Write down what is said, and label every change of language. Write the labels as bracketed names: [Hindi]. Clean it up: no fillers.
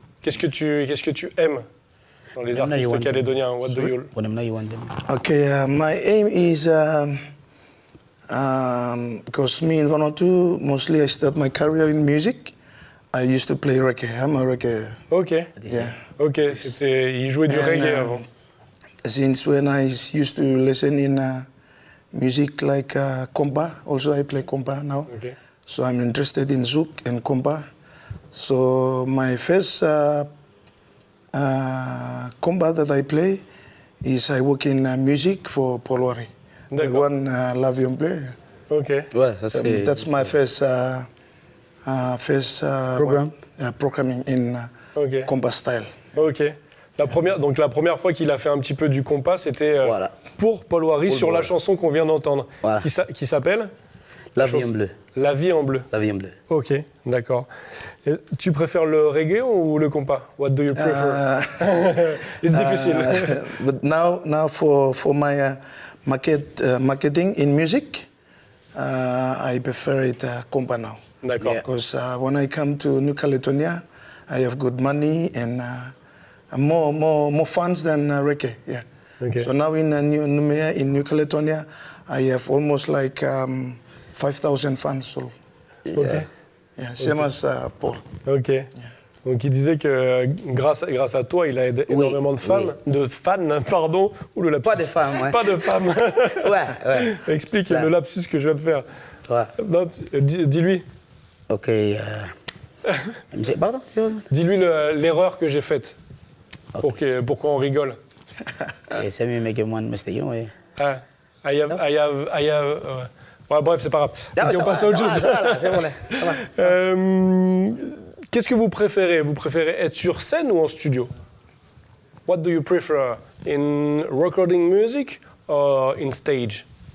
[French] Qu'est-ce que tu aimes dans les artistes calédoniens? [English] What do you? Okay, my aim is because me in Vanuatu, mostly I start my career in music. I used to play reggae. I'm a reggae. Ok. Yeah. Ok. [French] Il jouait du reggae avant. [English] Since when I used to listen in music like compa, also I play compa now. Okay. So I'm interested in zouk and compa. So my first compa that I play is I work in music for Polwari. The one Lavion play. Ok. [French] Ouais, ça c'est. [English] That's my first programming in compa style. Ok. [French] La première fois qu'il a fait un petit peu du compas, c'était pour Polwari sur la chanson qu'on vient d'entendre, qui s'appelle La vie en bleu. La vie en bleu. La vie en bleu. Ok, d'accord. Et tu préfères le reggae ou le compas? [English] What do you prefer? It's difficile. But now for my marketing in music, I prefer it compa now. [French] D'accord. [English] Because when I come to New Caledonia, I have good money and more fans than reggae. Yeah. Okay. So now in New Caledonia, I have almost like 5,000 fans. So, Ok. Yeah, same as Paul. Ok. Yeah. [French] Donc il disait que grâce à toi, il a énormément de fans, pardon. Ouh, le lapsus. Pas de femmes, ouais. Pas de femmes. Ouais. Explique le lapsus que je viens de faire. Ouais. Non, dis-lui. Ok. Pardon? Dis-lui l'erreur que j'ai faite. [English] Okay. [French] Pour qu'on rigole. C'est mieux que moi de me dire, oui. Ah, Ouais, bref, c'est pas grave. Non, Ok, on passe à autre chose. C'est bon, là. Ça va. Qu'est-ce que vous préférez? Vous préférez être sur scène ou en studio? [English] What do you prefer? In recording music or in stage?